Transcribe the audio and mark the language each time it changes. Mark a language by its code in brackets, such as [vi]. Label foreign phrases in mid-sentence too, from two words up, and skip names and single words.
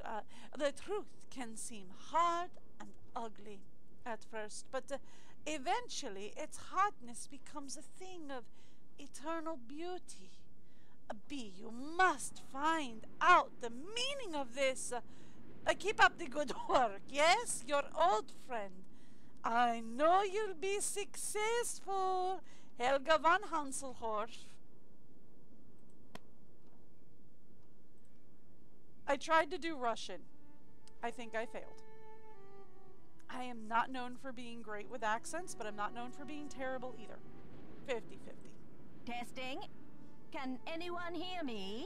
[en] The truth can seem hard and ugly at first, but eventually its hardness becomes a thing of eternal beauty. B, you must find out the meaning of this. Keep up the good work, yes? Your old friend. I know you'll be successful. Helga von Hanselhoff. I tried to do Russian. I think I failed. I am not known for being great with accents, but I'm not known for being terrible either. 50-50. Testing. Can anyone hear me?